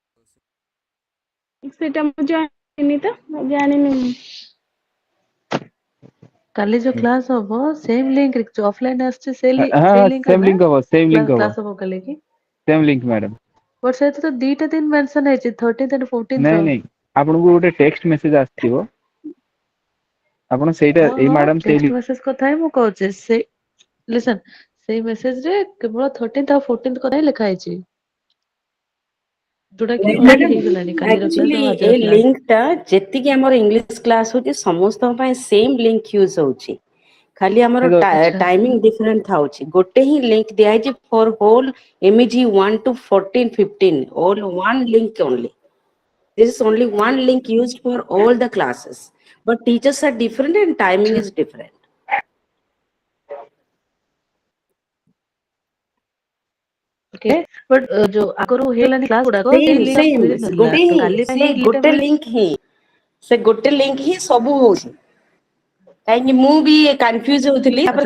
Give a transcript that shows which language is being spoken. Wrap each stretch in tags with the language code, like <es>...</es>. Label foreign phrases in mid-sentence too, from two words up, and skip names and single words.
<or>ସେଇଟା ମୁଁ ଜାଣିନି ତ ଜାଣିନି ମୁଁ। କାଲି ଯୋଉ କ୍ଲାସ ହବ</or> <en>same link</en> <or>ରେ ଅଫଲାଇନ ଆସିଛି ସେଇ ହଁ ଲିଙ୍କ ରେ ସେମ ନା ଲିଙ୍କ ହବ</or> <en>same link</en> <or>ହବ କ୍ଲାସ ହବ କାଲି କି?</or> <en>same link madam.</en> <or>ବଟ ସେଥିରେ ତ ଦିଟା ଦିନ ମେନସନ ହେଇଛି</or> <en>13th and 14th</en> <or>ର। ନାଇଁ ଆପଣଙ୍କୁ ଗୋଟେ</or> <en>text message</en> <or>ଆସିଥିବ ଆପଣ ସେଇଟା ହଁ ଏଇ ହଁ ମ୍ୟାଡାମ ସେଇ</or> <en>text message</en> <or>କଥା ହିଁ ମୁଁ କହୁଛି ସେଇ ମେସେଜ ରେ କେବଳ 13th ଆଉ 14th କଥା ହିଁ ଲେଖା ହେଇଛି। ଯୋଉଟା କି ଅଲରେଡି ହେଇଗଲାଣି ମ୍ୟାଡାମ କାଲିର କ୍ଲାସ ଆକ୍ଚୁଆଲି ଆଉ ଏ ଆଜିର କ୍ଲାସ। ଲିଙ୍କ ଟା ଯେତିକି ଆମର</or> <en>English class</en> <or>ହଉଛି ସମସ୍ତଙ୍କ ପାଇଁ</or> <en>same link use</en> <or>ହଉଛି। ଖାଲି ଆମର ଆଚ୍ଛା</or> <en>timing different</en> <or>ଥାଉଛି ଗୋଟେ ହିଁ ଲିଙ୍କ ଦିଆହେଇଛି</or> <en>for whole MEG-1 to 14 15 all one link only. This is only one link used for all the classes but teachers are different and timing</en> <or>ଆଚ୍ଛା</or> <en>is different. okay but</en> <or>ଯୋଉ ଆଗରୁ ହେଇଗଲାଣି କ୍ଲାସ ଗୁଡାକ ସେଇ ସେମ ଲିଙ୍କ ସେମ ମିଳିନଥିଲା ଗୋଟେ ତ ହିଁ କାଲି ପାଇଁ ସେ ହିଁ ଦିଟା ଗୋଟେ ମିଳିଛି। ଲିଙ୍କ ହିଁ ସେ ଗୋଟେ ଲିଙ୍କ ହିଁ ସବୁ ହଉଛି। କାହିଁକି ମୁଁ ବି କନଫ୍ୟୁଜ ହଉଥିଲି ତାପରେ</or>